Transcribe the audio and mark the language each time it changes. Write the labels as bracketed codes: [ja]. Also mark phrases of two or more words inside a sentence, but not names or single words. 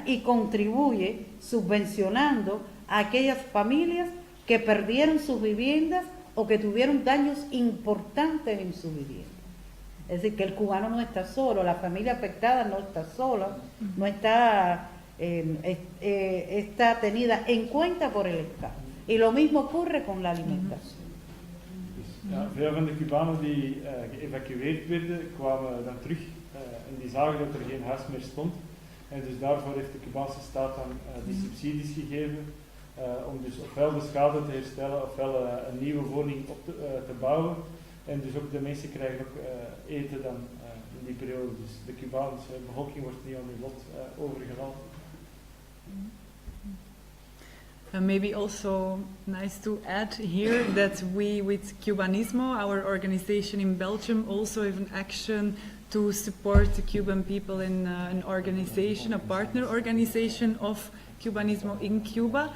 [es] Y contribuye subvencionando a aquellas familias que perdieron sus viviendas o que tuvieron daños importantes en su vivienda. Es decir, que el cubano no está solo, la familia afectada no está sola, no está, está tenida en cuenta por el Estado. Y lo mismo ocurre con la alimentación. [nl] Ja, veel van de Cubanen die geëvacueerd werden, kwamen dan terug en die zagen dat er geen huis meer stond. En dus daarvoor heeft de Cubaanse staat dan die subsidies gegeven om dus ofwel de schade te herstellen ofwel een nieuwe woning te bouwen. En dus ook de mensen krijgen ook eten dan in die periode. Dus de Cubaanse bevolking wordt niet aan hun lot overgelaten. [en] Maybe also nice to add here that we, with Cubanismo, our organization in Belgium, also have an action to support the Cuban people in an organization, a partner organization of Cubanismo in Cuba.